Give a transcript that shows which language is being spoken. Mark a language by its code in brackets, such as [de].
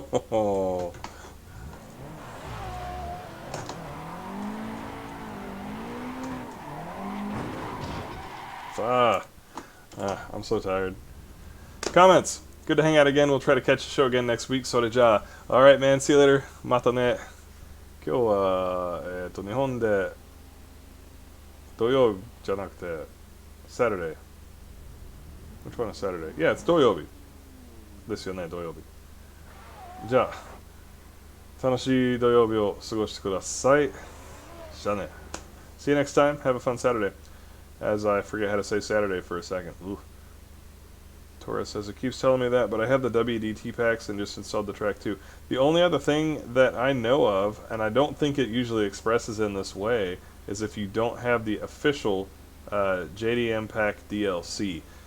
[en] Oh. I'm so tired. Comments. Good to hang out again. We'll try to catch the show again next week. [ja] Soreja. [en] Alright, man. See you later. [ja] Mata ne. 今日は、日本で土曜じゃなくて Saturday. [en] Which one is Saturday? Yeah, it's [ja] 土曜日。ですよね、土曜日。じゃあ、楽しい土曜日を過ごしてください。じゃあね。 [en] See you next time. Have a fun Saturday. As I forget how to say Saturday for a second. Ooh. Torres says, it keeps telling me that, but I have the WDT packs and just installed the track too. The only other thing that I know of, and I don't think it usually expresses in this way, is if you don't have the official JDM pack DLC.